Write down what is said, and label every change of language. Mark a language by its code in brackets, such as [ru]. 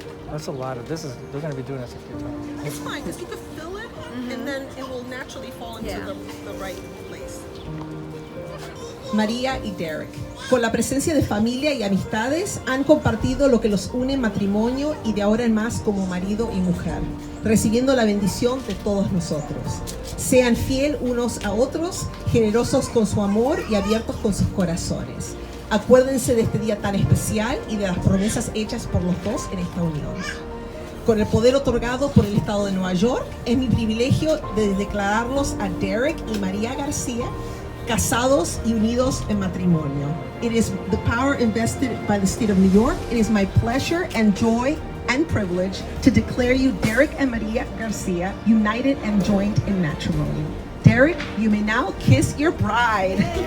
[en] That's a lot of, they're going to be doing this a few times. It's fine, just you can fill it, and then it will naturally fall into Yeah. the right place. [es] María y Derrick, con la presencia de familia y amistades, han compartido lo que los une en matrimonio y de ahora en más como marido y mujer, recibiendo la bendición de todos nosotros. Sean fiel unos a otros, generosos con su amor y abiertos con sus corazones. Acuérdense de este día tan especial y de las promesas hechas por los dos en esta unión. Con el poder otorgado por el Estado de Nueva York, es mi privilegio de declararlos a Derrick y María Garcia casados y unidos en matrimonio. [en] It is the power invested by the state of New York. It is my pleasure and joy and privilege to declare you Derrick and Maria Garcia united and joined in matrimony. Derrick, you may now kiss your bride.